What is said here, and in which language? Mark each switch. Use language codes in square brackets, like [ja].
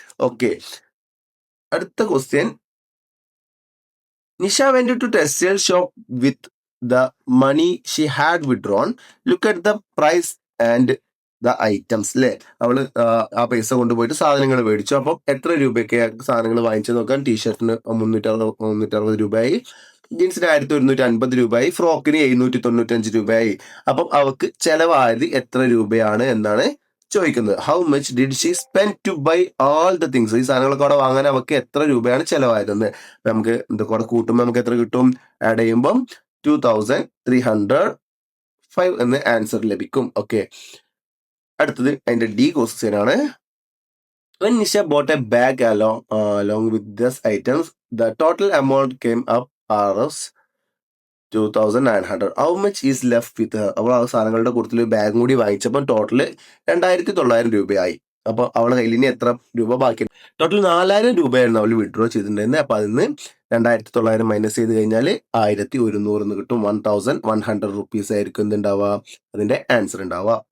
[ml] Okay, അടുത്ത question, [en] Nisha went to textile shop with the money she had withdrawn. Look at the price and the items. [ml] അല്ലെ, അവള് ആ പൈസ കൊണ്ടുപോയിട്ട് സാധനങ്ങൾ മേടിച്ചു. അപ്പം എത്ര രൂപയ്ക്ക് സാധനങ്ങൾ വാങ്ങിച്ചു നോക്കാം. ടീഷർട്ടിന് 360 രൂപയായി, ജീൻസിന് 1,150 രൂപയായി, ഫ്രോക്കിന് 795 രൂപയായി. അപ്പം അവക്ക് ചെലവായത് എത്ര രൂപയാണ് എന്നാണ് ചോദിക്കുന്നത്. [en] How much did she spend to buy all the things? [ml] ഈ സാധനങ്ങളൊക്കെ അവിടെ വാങ്ങാൻ അവർക്ക് എത്ര രൂപയാണ് ചെലവായതെന്ന് നമുക്ക് ഇതൊക്കെ കൂടെ കൂട്ടുമ്പോൾ നമുക്ക് എത്ര കിട്ടും? ആഡ് ചെയ്യുമ്പം 2,305 എന്ന് ആൻസർ ലഭിക്കും. ഓക്കെ, അടുത്തത് അതിന്റെ ഡി ക്വസ്റ്റ്യൻ ആണ്. [en] When Nisha bought a bag along with these items, the total amount came up as 2,900. How much is left with her? [ml] അവൾ ആ സാധനങ്ങളുടെ കൂട്ടത്തിൽ ബാഗും കൂടി വാങ്ങിച്ചപ്പോൾ ടോട്ടൽ 2,900 രൂപയായി. അപ്പൊ അവളുടെ കയ്യിൽ ഇനി എത്ര രൂപ ബാക്കി? ടോട്ടൽ 4,000 രൂപയായിരുന്നു അവൾ വിഡ്രോ ചെയ്തിട്ടുണ്ടായിരുന്നത്. അപ്പൊ അതിന് 2,900 മൈനസ് ചെയ്ത് കഴിഞ്ഞാൽ 1,100 എന്ന് കിട്ടും. 1,100 റുപ്പീസ് ആയിരിക്കും എന്തുണ്ടാവുക? അതിന്റെ ആൻസർ ഉണ്ടാവുക.